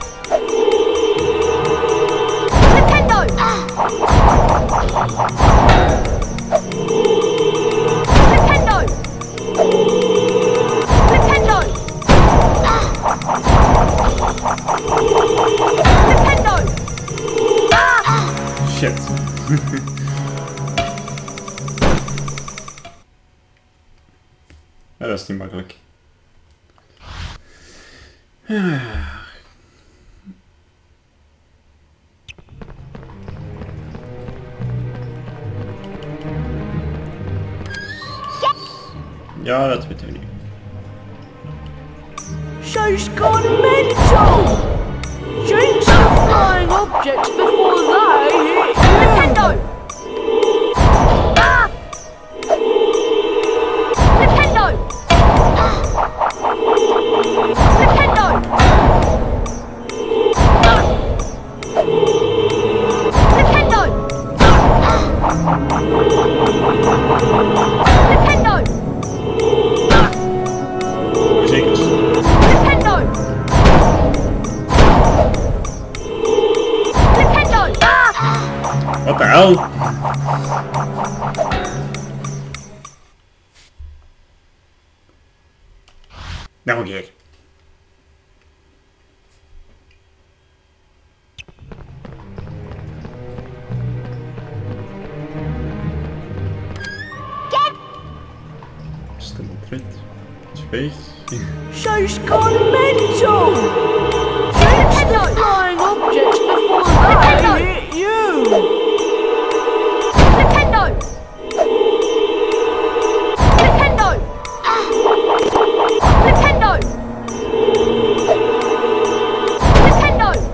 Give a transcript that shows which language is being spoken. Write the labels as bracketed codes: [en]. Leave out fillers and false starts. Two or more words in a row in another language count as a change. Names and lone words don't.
[en] Nintendo! Ah! Nintendo! Nintendo! Nintendo! Shit. [nl] Ja, dat is niet makkelijk. Ja, dat weten we nu. [en] She's gone mental! Shoots the flying objects before they hit you! Nintendo! Ah! Nintendo! Nintendo! Ah! Nintendo! Nintendo! [nl] Zeker. Nintendo! Nintendo! Ah! Wat de hel? Nog een keer. Stil tred. [en] Space. She's gone mental! Shoots the flying objects before they hit you! Nintendo! Nintendo! Nintendo! Nintendo!